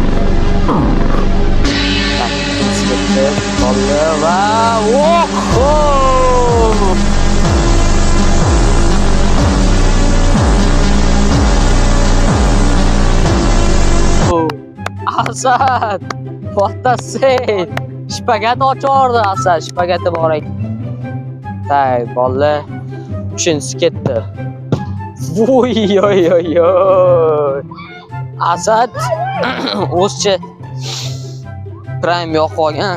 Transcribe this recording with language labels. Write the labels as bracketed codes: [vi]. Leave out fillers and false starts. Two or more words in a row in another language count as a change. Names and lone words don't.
[uz] Ketdi, qoldi va Asad, [en] what the shit? [uz] Shpagat ochiyordi Asad, shpagati bor ekan. Tak, bolla. Uchinchisi ketdi. Voy. Asad o'zcha prime yo'q qolgan.